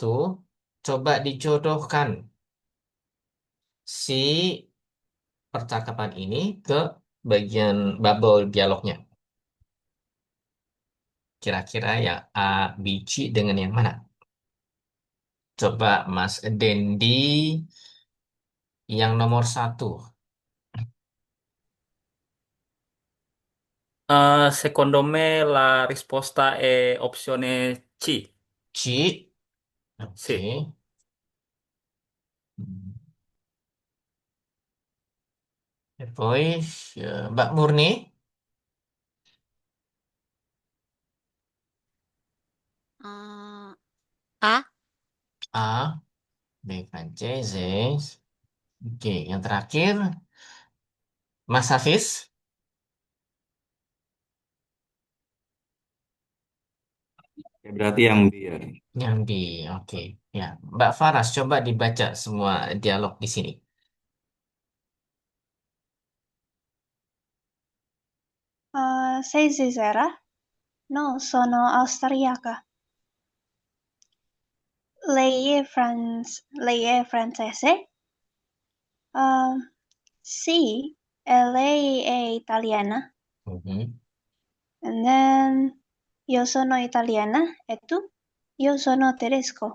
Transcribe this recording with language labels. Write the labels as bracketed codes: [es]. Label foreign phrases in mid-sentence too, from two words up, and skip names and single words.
[id] Coba dijodohkan si percakapan ini ke bagian bubble dialognya. Kira-kira yang A, B, C dengan yang mana? Coba Mas Dendi yang nomor 1. [it] Secondo me la risposta è opzione C. C. Sì. Oke. E poi Mbak Murni. [id] Eh, A. [it] A. B. Francese. [id] Oke, yang terakhir Mas Hafiz. Ya, berarti yang B ya. Yang B. Oke. Ya, Mbak Faras coba dibaca semua dialog di sini. [it] Sei Svizzera? No, sono austriaca. Lei è francese? Sì, e lei è italiana. Mhm. [en] And then [it] io sono italiana e tu? Io sono tedesco.